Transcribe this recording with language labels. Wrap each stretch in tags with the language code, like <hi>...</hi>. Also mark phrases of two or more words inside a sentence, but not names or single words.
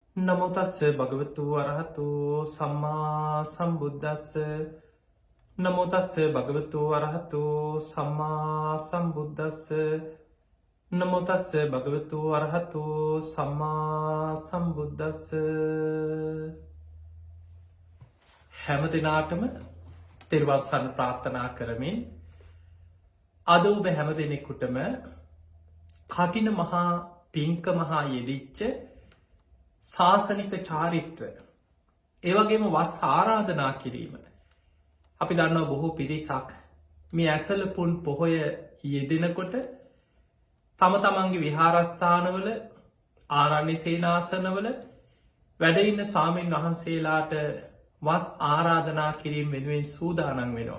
<pi>නමෝ තස්ස භගවතු වරහතු සම්මා සම්බුද්දස්ස නමෝ තස්ස භගවතු වරහතු සම්මා සම්බුද්දස්ස නමෝ තස්ස භගවතු වරහතු සම්මා සම්බුද්දස්ස</pi> <si>හැම දිනාටම තෙරුවන් සරණ ප්‍රාර්ථනා කරමින් අද ඔබ හැම දෙනෙකුටම කටින මහා පින්ක මහා යෙදිච්ච ශාසනික චාරිත්‍ර ඒවගේම වස් ආරාධනා කිරීම අපි දන්නවා බොහෝ පිරිසක් මේ ඇසලපුන් පොහොය යෙදෙනකොට තම තමන්ගේ විහාරස්ථානවල ආරණ්‍ය සේනාසනවල වැඩඉන්න ස්වාමීන් වහන්සේලාට වස් ආරාධනා කිරීම වෙනුවෙන් සූදානන් වෙනවා.</si>